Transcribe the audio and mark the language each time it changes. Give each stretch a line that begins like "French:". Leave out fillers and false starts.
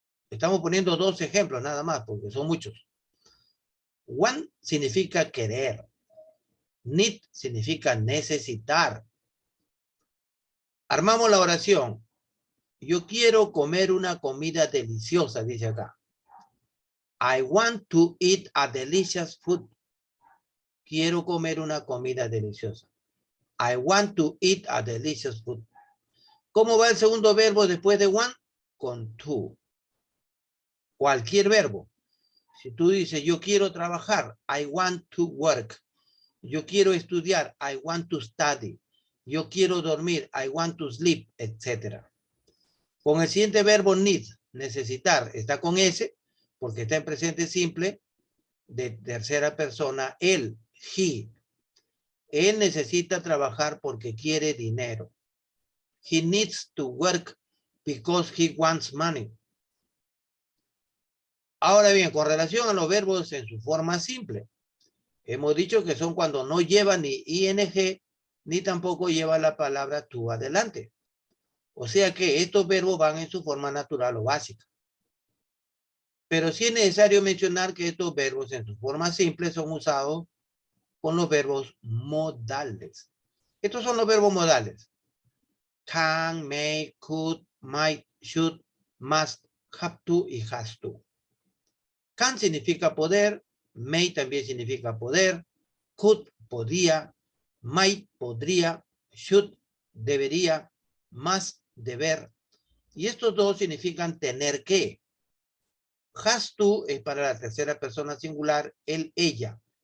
Spanish: Estamos poniendo dos ejemplos nada más, porque son muchos. Want significa querer. Need significa necesitar. Armamos la oración. Yo quiero comer una comida deliciosa, dice acá.
English: I want to eat a delicious food.
Spanish: Quiero comer una comida deliciosa.
English: I want to eat a delicious food.
Spanish: ¿Cómo va el segundo verbo después de want? Con to. Cualquier verbo. Si tú dices, yo quiero trabajar,
English: I want to work.
Spanish: Yo quiero estudiar,
English: I want to study.
Spanish: Yo quiero dormir,
English: I want to sleep, etc.
Spanish: Con el siguiente verbo need, necesitar, está con S, porque está en presente simple, de tercera persona, él, he. Él necesita trabajar porque quiere dinero.
English: He needs to work because he wants money.
Spanish: Ahora bien, con relación a los verbos en su forma simple, hemos dicho que son cuando no lleva ni ing, ni tampoco lleva la palabra to adelante. O sea que estos verbos van en su forma natural o básica. Pero sí es necesario mencionar que estos verbos en su forma simple son usados con los verbos modales. Estos son los verbos modales.
English: Can, may, could, might, should, must, have to y has to.
Spanish: Can significa poder, may también significa poder, could, podía, might, podría, should, debería, must, deber. Y estos dos significan tener que. Has to es para la tercera persona singular, él, ella.